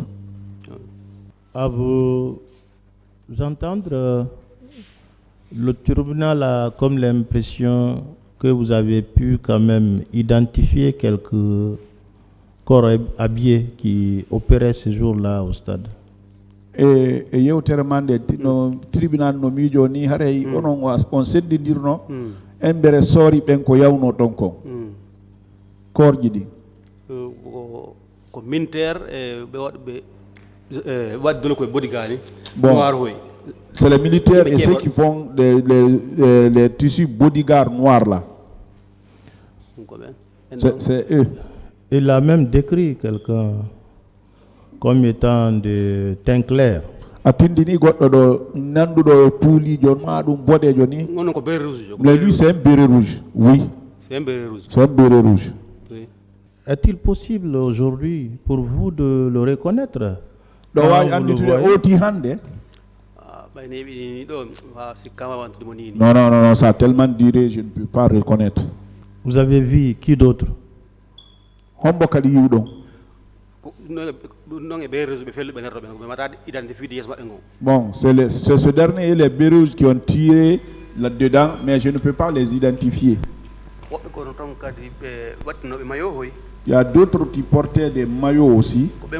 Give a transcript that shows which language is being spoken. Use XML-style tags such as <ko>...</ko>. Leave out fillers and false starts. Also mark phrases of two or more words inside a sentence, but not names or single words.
<fr>À vous entendre, le tribunal a comme l'impression que vous avez pu quand même identifier quelques corps habillés qui opéraient ce jour-là au stade.</fr> <ff>Et yewtere de no tribunal no miijo ni haray on seddidirno embere soori ɓen ko yawno ɗon ko korji ɗi ko militaire ɓe waɗ koye bodyguard ni</ff> <fr>noir hoy c'est les militaires et ceux qui font les tissus bodyguard noirs là. C'est eux. Il a même décrit quelqu'un comme étant de teint clair.</fr> <ff>Atindini goddo do nandudo puulijo maɗum bodejo ni.</ff> <fr>Mais lui c'est un béret rouge. Oui. C'est un béret rouge. C'est un béret rouge. Oui. Est-il possible aujourd'hui pour vous de le reconnaître?</fr> <ff>Do wawi anditude oti hande.</ff> <fr>Non, ça a tellement duré, je ne peux pas reconnaître. Vous avez vu qui d'autre?</fr> <ff>Hombo kadi yiwɗon.</ff> <fr>Bon, c'est ce dernier et les bérouges qui ont tiré là-dedans, mais je ne peux pas les identifier. Il y a d'autres qui portaient des maillots aussi.</fr>